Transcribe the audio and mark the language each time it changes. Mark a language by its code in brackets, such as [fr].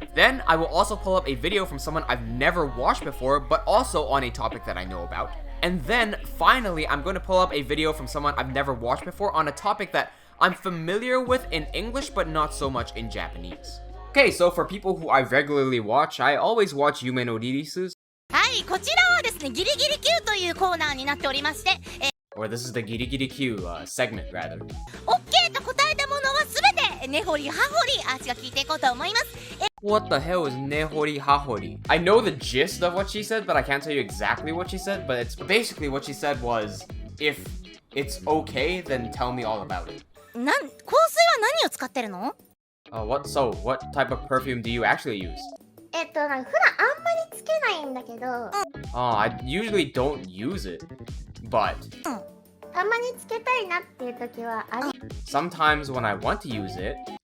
[en] Then, I will also pull up a video from someone I've never watched before, but also on a topic that I know about. And then, finally, I'm going to pull up a video from someone I've never watched before on a topic that I'm familiar with in English, but not so much in Japanese. Okay, so for people who I regularly watch, I always watch Yume no Ririsus. [ja] はい、こちらはですね、ギリギリ Q というコーナーになっておりまして、 [en] Or this is the Giri Giri Q segment, rather. [ja] OK と答えたものはすべて根掘り葉掘り私が聞いていこうと思います。 [en] What the hell is nehori hahori? I know the gist of what she said, but I can't tell you exactly what she said. But it's basically what she said was, if it's okay, then tell me all about it. [ja] 香水は何を使ってるの？ [en] What type of perfume do you actually use? [ja] 普段あんまりつけないんだけど、 [en] I usually don't use it, but [ja] たまにつけたいなっていう時は [en] sometimes when I want to use it,